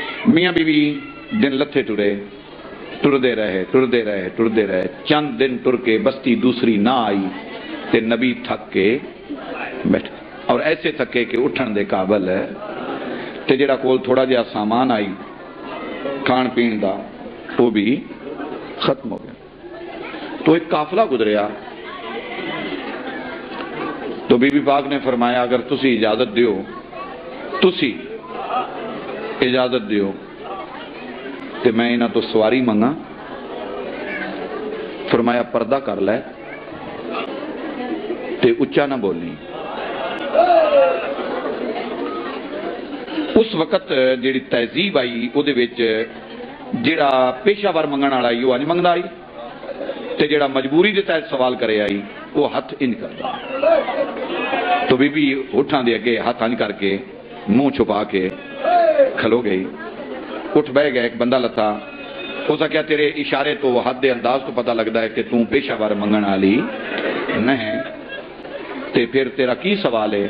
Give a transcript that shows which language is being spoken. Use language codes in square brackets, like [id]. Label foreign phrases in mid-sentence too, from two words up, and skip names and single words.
[pa] میاں بیوی دن لتھے ٹرے، ٹردے رہے، چند دن ٹر کے بستی دوسری نہ آئی تے نبی تھک کے بیٹھے، اور ایسے تھکے کہ اٹھن دے قابل ہے تے جڑا کول تھوڑا جہا سامان آئی کھان پین دا وہ بھی ختم ہو گیا۔ تو ایک قافلہ گزریا، تو بی بی پاک نے فرمایا اگر تسی اجازت دیو تے میں انہاں تو سواری منگا۔ فرمایا پردہ کر لے تے اچا نہ بولنی۔ اس وقت جیڑی تہذیب آئی او دے وچ جیڑا پیشہ ور منگن والا آئی وہ نہیں منگدا آئی تے جیڑا مجبوری دے تحت سوال کرے آئی وہ ہاتھ انج کردا۔ تو بی بی اٹھاں دے اگے ہاتھ انج کر کے منہ چھپا کے کھلو گئی، اٹھ بہ گیا۔ ایک بندہ لتا، اس کیا تیرے اشارے تو حد دے انداز تو پتہ لگتا ہے کہ تم پیشہ ور منگن والی نہیں، تے پھر تیرا کی سوال ہے؟